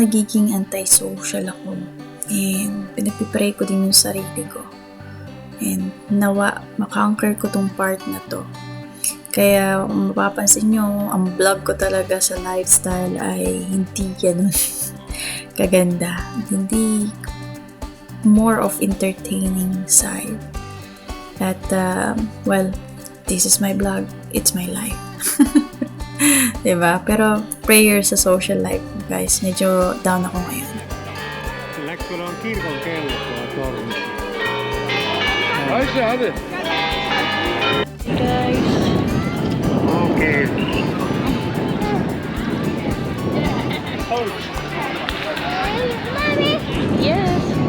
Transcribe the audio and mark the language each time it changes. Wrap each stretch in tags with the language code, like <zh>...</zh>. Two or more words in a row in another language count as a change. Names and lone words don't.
<tl>nagiging anti-social ako and pinagpipray ko din yung sarili ko and nawa makonquer ko tong part na to. Kaya kung mapapansin nyo, ang vlog ko talaga sa lifestyle ay hindi ganun kaganda, hindi</tl> <en>more of entertaining side</en> <tl>at</tl> <en>well, this is my vlog, it's my life.</en> <tl>Diba? Pero prayer sa</tl> <en>social life,</en> <tl>guys. Medyo down ako ngayon.</tl> <fi>Läksyllä on kirkon kello tuolla tornissa. Ai se hade.</fi> <en>Guys.</en> <fi>Okei.</fi> <en>Yes.</en>